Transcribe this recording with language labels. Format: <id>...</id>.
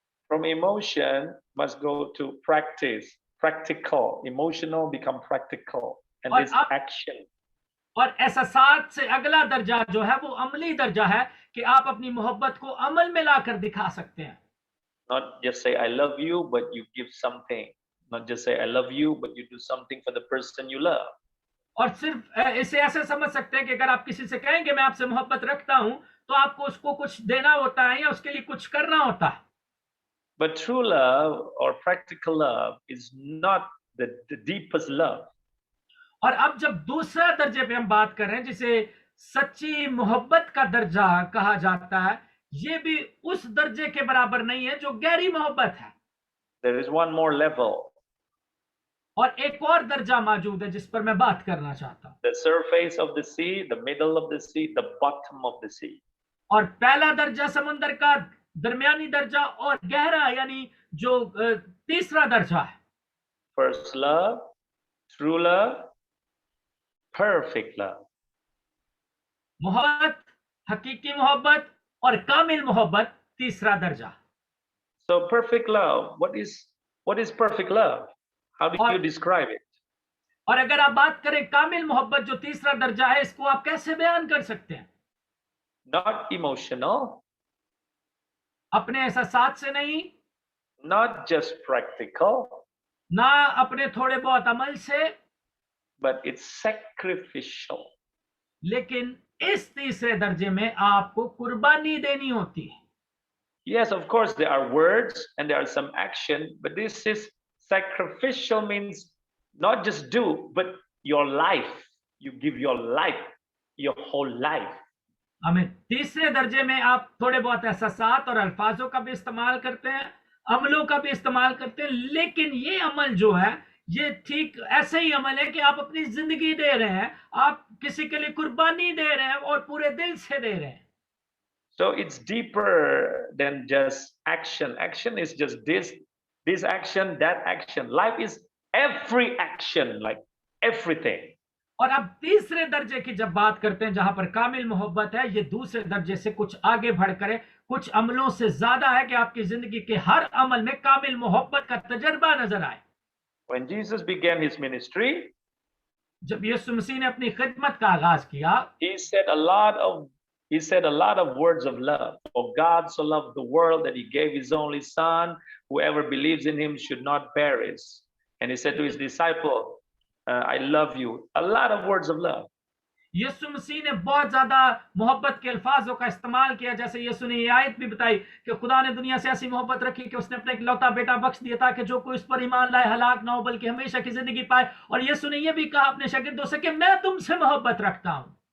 <en>From emotion must go to practice, practical. Emotional become practical, and this action.</en> <hi>और एहसास से अगला दर्जा जो है वो अमली दर्जा है कि आप अपनी मोहब्बत को अमल में लाकर दिखा सकते हैं।</hi> <en>Not just say I love you, but you give something. Not just say I love you, but you do something for the person you love.</en> <hi>और सिर्फ इसे ऐसे समझ सकते हैं कि अगर आप किसी से कहेंगे मैं आपसे मोहब्बत रखता हूं, तो आपको उसको कुछ देना होता है या उसके लिए कुछ करना होता है।</hi> <en>But true love or practical love is not the deepest love.</en> <hi>और अब जब दूसरा दर्जे पे हम बात कर रहे हैं, जिसे सच्ची मोहब्बत का दर्जा कहा जाता है, ये भी उस दर्जे के बराबर नहीं है जो गहरी मोहब्बत है।</hi> <en>There is one more level.</en> <hi>और एक और दर्जा मौजूद है जिस पर मैं बात करना चाहता हूं।</hi> <en>The surface of the sea, the middle of the sea, the bottom of the sea.</en> <hi>और पहला दर्जा समुद्र का, दरमियानी दर्जा, और गहरा यानी जो तीसरा दर्जा है।</hi> <en>First love, true love, perfect love.</en> <hi>मोहब्बत, हकीकी मोहब्बत और कामिल मोहब्बत तीसरा दर्जा।</hi> <en>So perfect love, what is perfect love? How do you describe it?</en> <hi>और अगर आप बात करें कामिल मोहब्बत जो तीसरा दर्जा है, इसको आप कैसे बयान कर सकते हैं?</hi> <en>Not emotional,</en> <hi>अपने एहसास से नहीं,</hi> <en>not just practical,</en> <hi>ना अपने थोड़े बहुत अमल से,</hi> <en>but it's sacrificial.</en> <hi>लेकिन इस तीसरे दर्जे में आपको कुर्बानी देनी होती है।</hi> <en>Yes, of course there are words and there are some action, but this is sacrificial, means not just do, but your life. You give your life, your whole life.</en> <hi>हमें तीसरे दर्जे में आप थोड़े बहुत एहसासात और अल्फाजों का भी इस्तेमाल करते हैं, अमलों का भी इस्तेमाल करते हैं, लेकिन ये अमल जो है ये ठीक ऐसे ही अमल है कि आप अपनी जिंदगी दे रहे हैं, आप किसी के लिए कुर्बानी दे रहे हैं और पूरे दिल से दे रहे हैं।</hi> <en>So it's deeper than just action. Action is just this action, that action. Life is every action, like everything.</en> <hi>और अब तीसरे दर्जे की जब बात करते हैं जहां पर कामिल मोहब्बत है, ये दूसरे दर्जे से कुछ आगे बढ़कर कुछ अमलों से ज्यादा है कि आपकी जिंदगी के हर अमल में कामिल मोहब्बत का तजर्बा नजर आए।</hi> <en>When Jesus began his ministry,</en> <hi>जब यीशु मसीह ने अपनी खिदमत का आगाज किया,</hi> <en>he said a lot of words of love. For God so loved the world that he gave his only son, whoever believes in him should not perish. And he said to his disciple, I love you. A lot of words of love.</en> <hi>यीशु मसीह ने बहुत ज्यादा मोहब्बत के अल्फाजों का इस्तेमाल किया, जैसे यीशु ने ये आयत भी बताई कि खुदा ने दुनिया से ऐसी मोहब्बत रखी कि उसने अपना इकलौता बेटा बख्श दिया ताकि जो कोई उस पर ईमान लाए हलाक ना हो बल्कि हमेशा की जिंदगी पाए। और यीशु ने ये भी कहा अपने शागिर्दों से कि मैं तुमसे मोहब्बत रखता हूं।</hi>